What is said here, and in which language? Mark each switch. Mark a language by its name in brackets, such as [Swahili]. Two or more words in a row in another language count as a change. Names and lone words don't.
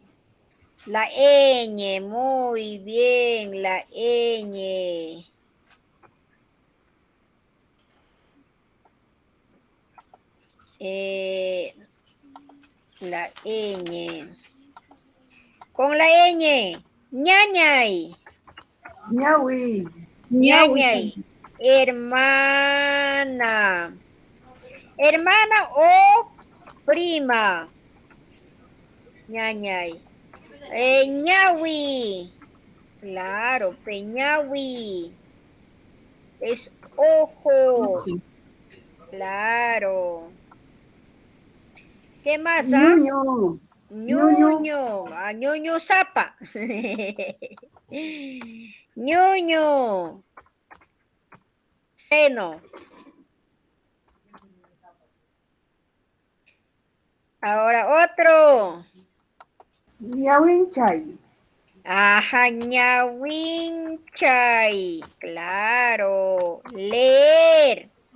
[Spanish] La ñ, muy bien, la ñ. La ñ. Con la ñ, ñañay. Ñawi. Ñañay. Hermana. Hermana o prima. [Quechua] Ñañay. Ñawi. [Spanish] Claro, peñawi. Es ojo. Claro. ¿Qué más? Ñuño. [Quechua] Ñuño. Ñuño zapa. Ñuño. [Spanish] Seno. Ahora otro. Ñawinchay. Ajá, ñawinchay. Claro. Leer.